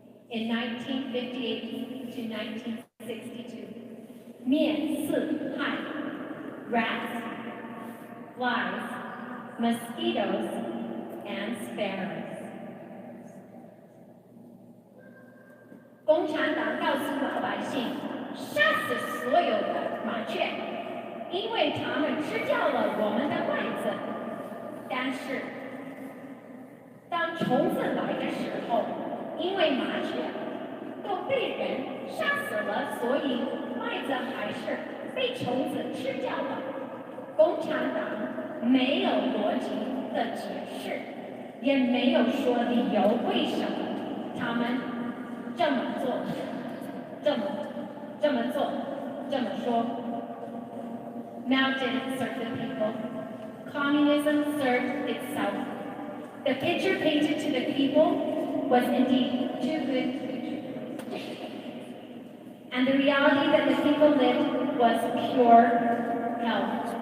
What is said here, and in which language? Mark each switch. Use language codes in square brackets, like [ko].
[en] In 1958 to 1962, 灭四害 rats, flies, mosquitoes, and sparrows. [zh] 共产党告诉老百姓，杀死所有的麻雀，因为它们吃掉了我们的麦子。但是，当虫子来的时候，因为麻雀都被人杀死了，所以麦子还是被虫子吃掉了。共产党没有逻辑的解释，也没有说理由为什么他们这么做，这么做，这么说。 [en] Mao didn't serve the people. Communism served itself. The picture painted to the people was indeed too good to be true. And the reality that the people lived was pure hell.